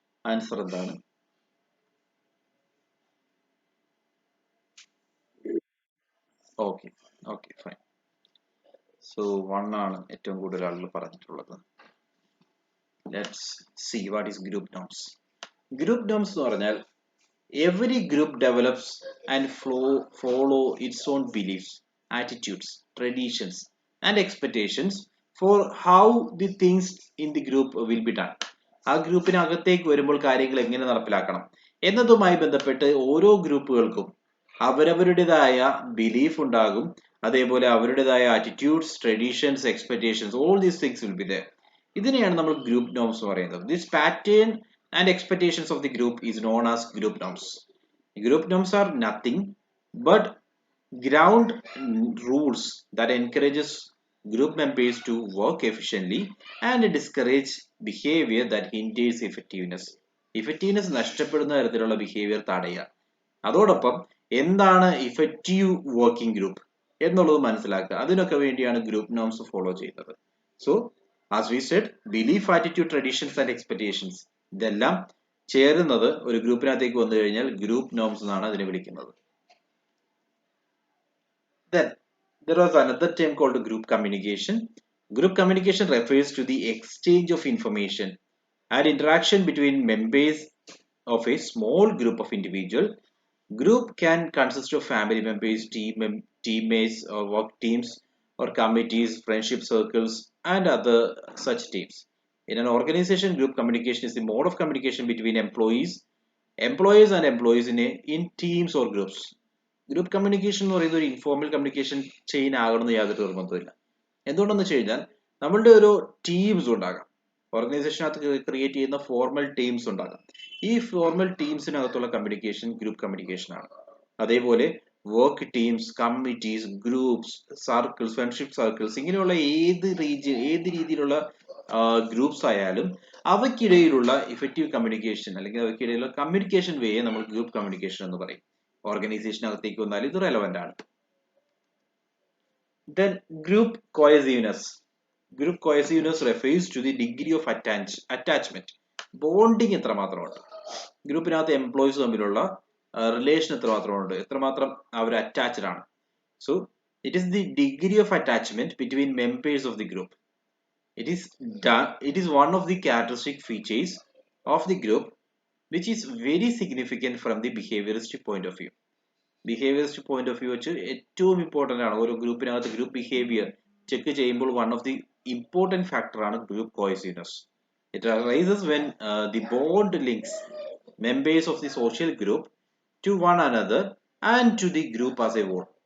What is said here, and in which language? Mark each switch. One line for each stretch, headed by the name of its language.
Malayalam: Answer എന്താണ്?
English: Okay, okay, fine. So one
Malayalam: ആണ് ഏറ്റവും കൂടുതൽ ആളുകൾ പറഞ്ഞിട്ടുള്ളത്.
English: Let's see what is group norms. Group norms
Malayalam: എന്ന് പറഞ്ഞാൽ
English: every group develops and follow its own beliefs, attitudes, traditions, and expectations for how the things in the group will be done.
Malayalam: ആ ഗ്രൂപ്പിനകത്തേക്ക് വരുമ്പോൾ കാര്യങ്ങൾ എങ്ങനെ നടപ്പിലാക്കണം എന്നതുമായി ബന്ധപ്പെട്ട് ഓരോ ഗ്രൂപ്പുകൾക്കും അവരവരുടേതായ ബിലീഫ് ഉണ്ടാകും. അതേപോലെ അവരുടേതായ
English: Attitudes, traditions, expectations, all these things will be there.
Malayalam: ഇതിനെയാണ് നമ്മൾ ഗ്രൂപ്പ് നോംസ് എന്ന് പറയുന്നത്.
English: This pattern and expectations of the group is known as group norms. Group norms are nothing but ground rules that encourages group members to work efficiently and discourage behavior that hinders effectiveness.
Malayalam: Effectiveness നഷ്ടപ്പെടുന്ന തരത്തിലുള്ള behaviour തടയുക. അതോടൊപ്പം എന്താണ് effective working group എന്നുള്ളത് മനസ്സിലാക്കുക. അതിനൊക്കെ വേണ്ടിയാണ് group norms follow ചെയ്യുന്നത്.
English: so as we said,
Malayalam: belief, attitude, traditions and expectations ഇതെല്ലാം ചേരുന്നത് ഒരു ഗ്രൂപ്പിനകത്തേക്ക് വന്നു കഴിഞ്ഞാൽ ഗ്രൂപ്പ് നോംസ് എന്നാണ് അതിനെ വിളിക്കുന്നത്.
English: Then there was another term called group communication. Group communication refers to the exchange of information and interaction between members of a small group of individuals. Group can consist of family members, teammates, or work teams, or committees, friendship circles, and other such teams. In an organization, group communication is the mode of communication between employers and employees in teams or groups.
Malayalam: Group communication എന്ന് പറയുന്നത് ഒരു informal communication chain ആകണമെന്ന് യാതൊരു നിർബന്ധമില്ല. എന്തുകൊണ്ടെന്ന് വെച്ച് കഴിഞ്ഞാൽ നമ്മളുടെ ഒരു ടീംസ് ഉണ്ടാകാം. ഓർഗനൈസേഷനകത്ത് ക്രിയേറ്റ് ചെയ്യുന്ന ഫോർമൽ ടീംസ് ഉണ്ടാകാം. ഈ ഫോർമൽ ടീംസിനകത്തുള്ള കമ്മ്യൂണിക്കേഷൻ ഗ്രൂപ്പ് കമ്മ്യൂണിക്കേഷൻ ആണ്. അതേപോലെ work teams, committees, groups, circles, friendship circles, ഇങ്ങനെയുള്ള ഏത് രീതിയിലുള്ള ഗ്രൂപ്പ്സ് ആയാലും അവയ്ക്കിടയിലുള്ള ഇഫക്റ്റീവ് കമ്മ്യൂണിക്കേഷൻ അല്ലെങ്കിൽ അവയ്ക്കിടയിലുള്ള കമ്മ്യൂണിക്കേഷൻ വേയെ നമ്മൾ ഗ്രൂപ്പ് കമ്മ്യൂണിക്കേഷൻ എന്ന് പറയും. ഓർഗനൈസേഷനകത്തേക്ക് വന്നാൽ ഇത് റെലവെന്റ് ആണ്.
English: Then group cohesiveness. Group cohesiveness refers to the degree of attachment.
Malayalam: Bonding എത്രമാത്രമുണ്ട്, ഗ്രൂപ്പിനകത്ത് employees തമ്മിലുള്ള റിലേഷൻ എത്രമാത്രമുണ്ട്, എത്രമാത്രം അവർ അറ്റാച്ച്ഡ് ആണ്.
English: So it is the degree of attachment between members of the group. It is one of the characteristic features of the group which is very significant from the behavioristic point of view.
Malayalam: Behaviourist point of view വെച്ച് ഏറ്റവും important ആണ്. ഒരു ഗ്രൂപ്പിനകത്ത് group behaviour check ചെയ്യുമ്പോൾ
English: one of the important factor
Malayalam: ആണ് group കോഹസിവ്നെസ്.
English: It arises when the bond links members of the social group to one another and to the group as a whole.